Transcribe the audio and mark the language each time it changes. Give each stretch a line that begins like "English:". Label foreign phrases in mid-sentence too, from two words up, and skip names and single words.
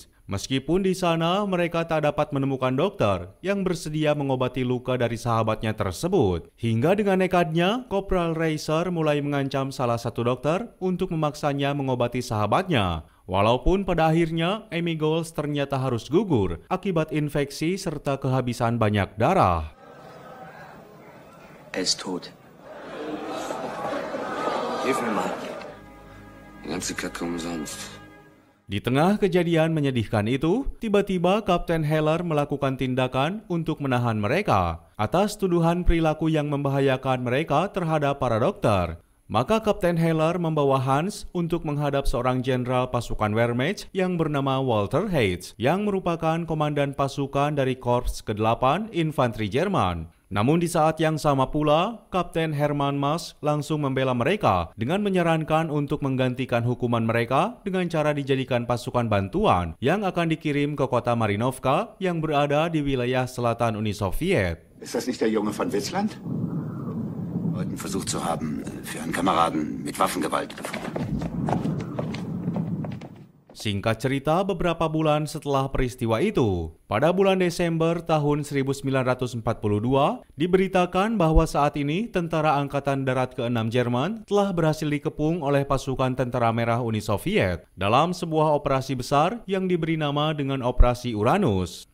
Indonesian: Meskipun di sana mereka tak dapat menemukan dokter yang bersedia mengobati luka dari sahabatnya tersebut. Hingga dengan nekatnya, Kopral Reiser mulai mengancam salah satu dokter untuk memaksanya mengobati sahabatnya. Walaupun pada akhirnya Emigols ternyata harus gugur akibat infeksi serta kehabisan banyak darah.
German: Er ist tot. Hilf mir mal. Die ganze Kacke umsonst.
Indonesian: Di tengah kejadian menyedihkan itu, tiba-tiba Kapten Heller melakukan tindakan untuk menahan mereka atas tuduhan perilaku yang membahayakan mereka terhadap para dokter. Maka Kapten Heller membawa Hans untuk menghadap seorang jenderal pasukan Wehrmacht yang bernama Walter Heitz, yang merupakan komandan pasukan dari Korps ke-8 Infanteri Jerman. Namun di saat yang sama pula, Kapten Hermann Maas langsung membela mereka dengan menyarankan untuk menggantikan hukuman mereka dengan cara dijadikan pasukan bantuan yang akan dikirim ke kota Marinovka yang berada di wilayah selatan Uni Soviet.
German: Ist das nicht der Junge von Witzland? Heute versucht zu haben, für einen Kameraden mit Waffengewalt.
Indonesian: Singkat cerita, beberapa bulan setelah peristiwa itu, pada bulan Desember tahun 1942, diberitakan bahwa saat ini Tentara Angkatan Darat ke-6 Jerman telah berhasil dikepung oleh pasukan Tentara Merah Uni Soviet dalam sebuah operasi besar yang diberi nama dengan Operasi Uranus.